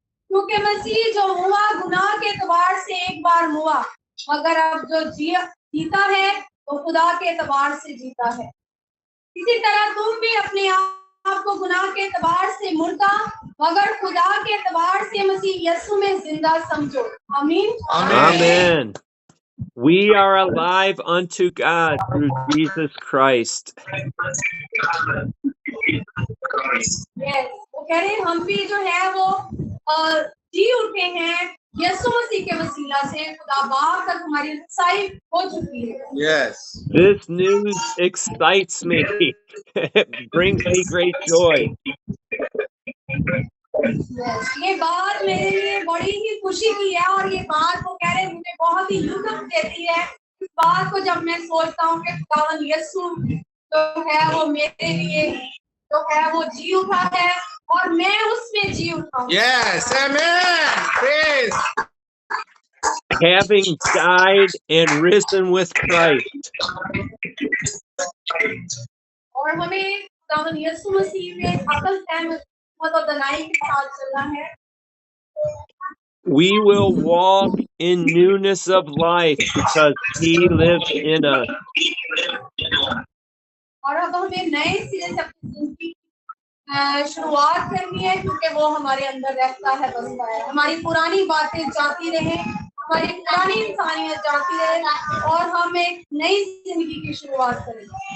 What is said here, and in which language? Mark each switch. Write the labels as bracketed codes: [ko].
[hi] क्योंकि मसीह जो हुआ गुनाह के एतबार से एक बार हुआ, मगर अब जो जीता है तो खुदा के एतबार से जीता है। इसी तरह तुम भी अपने आप को गुनाह के एतबार से मुर्दा मगर खुदा के एतबार से मसीह यीशु में जिंदा समझो। आमीन। [en] Amen. We are alive unto God through Jesus Christ. Yes. [hi] वो कह रहे हैं हम भी जो है वो जी उठे हैं यीशु मसीह के वसीला से, खुदा बाप तक हमारी रसाई हो चुकी है। [en] Yes. This news excites me. It brings me great joy. Yes. [hi] ये बात मेरे लिए बड़ी ही खुशी की है और ये बात वो कह रहे हैं मुझे बहुत ही लुत्फ देती है। इस बात को जब मैं सोचता हूँ कि खुदावन यीशु जो है वो मेरे लिए जो है वो जी उठा है और मैं उसमें जी उठा हूँ। [en] Yes. Amen. Praise. Having died and risen with Christ, [hi] और हमें खुदावन यीशु मसीह में अकल फहम और दनाई के साथ चलना है। [en] we will walk in newness of life because He lives in us. [hi] और अब हमें नए सिरे से अपनी जिंदगी शुरुआत करनी है क्योंकि वो हमारे अंदर रहता है, बसता है। हमारी पुरानी बातें जाती रहे, हमारी पुरानी इंसानियत जाती रहे और हम एक नई जिंदगी की शुरुआत करें।